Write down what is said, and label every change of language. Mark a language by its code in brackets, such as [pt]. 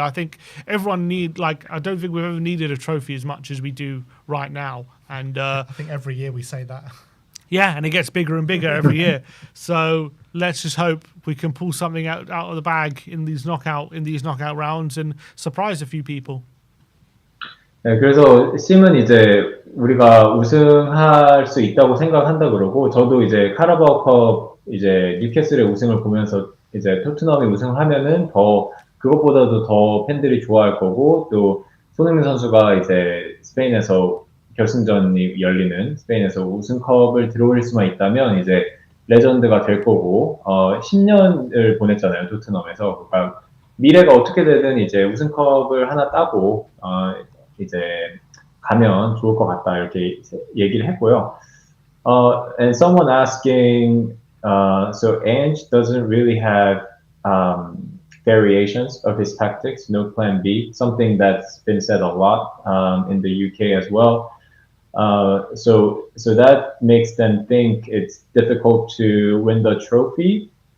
[en] I think everyone I don't think we've ever needed a trophy as much as we do right now. And I think every year we say that. yeah, and it gets bigger and bigger every year. So let's just hope we can pull something out of the bag in these knockout rounds and surprise a few people. [ko] 네, 그래서 심은 이제 우리가 우승할 수 있다고 생각한다 그러고, 저도 이제 카라바오컵 이제 뉴캐슬의 우승을 보면서 이제 토트넘이 우승하면은 더 그것보다도 더 팬들이 좋아할 거고, 또 손흥민 선수가 이제 스페인에서 결승전이 열리는 스페인에서 우승컵을 들어올릴 수만 있다면 이제 레전드가 될 거고, 10년을 보냈잖아요, 토트넘에서. 그러니까 미래가 어떻게 되든 이제 우승컵을 하나 따고 이제 가면 좋을 것 같다 이렇게 얘기를 했고요. [en] And someone asking, so Ange doesn't really have variations of his tactics, no plan B, something that's been said a lot in the UK as well. So that makes them think it's difficult to win the trophy.